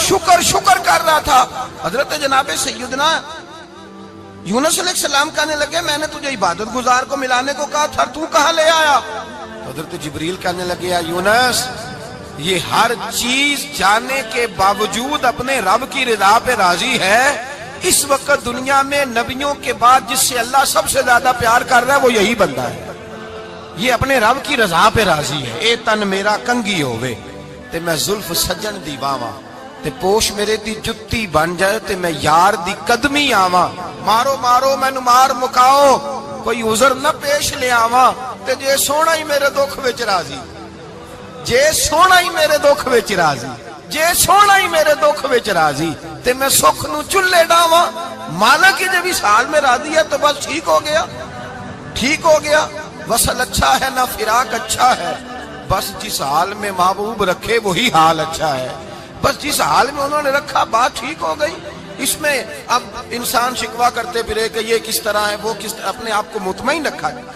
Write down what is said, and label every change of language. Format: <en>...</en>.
<ur>شکر شکر کر رہا تھا. حضرت جناب سیدنا یونس علیہ السلام کہنے لگے میں نے تجھے عبادت گزار کو ملانے کو کہا تھا, تو کہاں لے آیا؟ حضرت جبریل کہنے لگے یا یونس یہ ہر چیز جانے کے باوجود اپنے رب کی رضا پہ راضی ہے. اس وقت دنیا میں نبیوں کے بعد جس سے اللہ سب سے زیادہ پیار کر رہا ہے وہ یہی بندہ ہے. یہ اپنے رب کی رضا پہ راضی ہے.</ur> <pa>اے تن میرا کنگی ہووے تے میں زلف سجن دی باواں, تے پوش میرے دی جتی بن جائے تے میں یار دی قدمی آواں. مارو مارو مینو مار مکاؤ کوئی عذر نہ پیش لے آواں, تے جے سونا ہی میرے دکھ وچ راضی, جے سونا ہی میرے دکھ وچ راضی, جے سونا ہی میرے دکھ وچ راضی تے میں سکھ نو چلے ڈاواں.</pa> <ur>مالک کی جب اس حال میں راضی ہے تو بس ٹھیک ہو گیا, ٹھیک ہو گیا. وصل اچھا ہے نہ فراق اچھا ہے, بس جس حال میں محبوب رکھے وہی حال اچھا ہے. بس جس حال میں انہوں نے رکھا بات ٹھیک ہو گئی. اس میں اب انسان شکوا کرتے پھرے کہ یہ کس طرح ہے وہ کس طرح, اپنے آپ کو مطمئن رکھا.</ur>